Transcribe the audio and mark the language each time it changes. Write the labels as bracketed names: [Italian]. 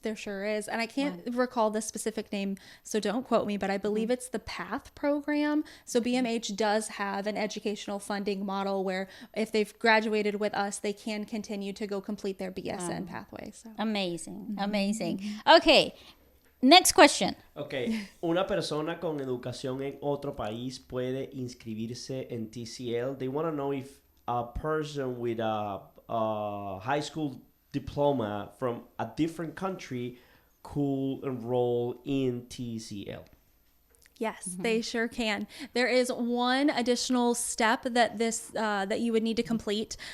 [English] There sure is. And I can't recall the specific name, so don't quote me, but I believe it's the PATH program. So BMH does have an educational funding model where if they've graduated with us, they can continue to go complete their BSN pathway. So. Amazing. Okay. Next question. [Spanish] Okay, una persona con educación en otro país puede inscribirse en TCL. [English] They want to know if a person with a high school diploma from a different country could enroll in TCL. Yes, they sure can. There is one additional step that that you would need to complete.